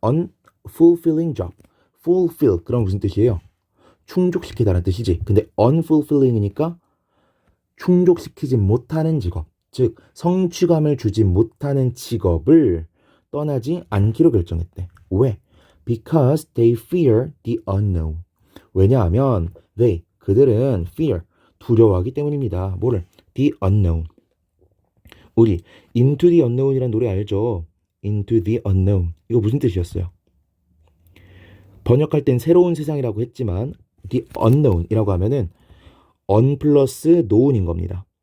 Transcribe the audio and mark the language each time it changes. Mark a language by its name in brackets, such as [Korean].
[English] unfulfilling job. [Korean] fulfill 그럼 무슨 뜻이에요? 충족시키다라는 뜻이지. 근데 unfulfilling이니까 충족시키지 못하는 직업, 즉 성취감을 주지 못하는 직업을 떠나지 않기로 결정했대. 왜? [English] Because they fear the unknown. [Korean] 왜냐하면 그들은 fear 두려워하기 때문입니다. 뭐를? [English] The unknown. [Korean] 우리 Into the Unknown이라는 노래 알죠? Into the Unknown. 이거 무슨 뜻이었어요? 번역할 땐 새로운 세상이라고 했지만 the unknown이라고 하면은 un 플러스 known인 겁니다.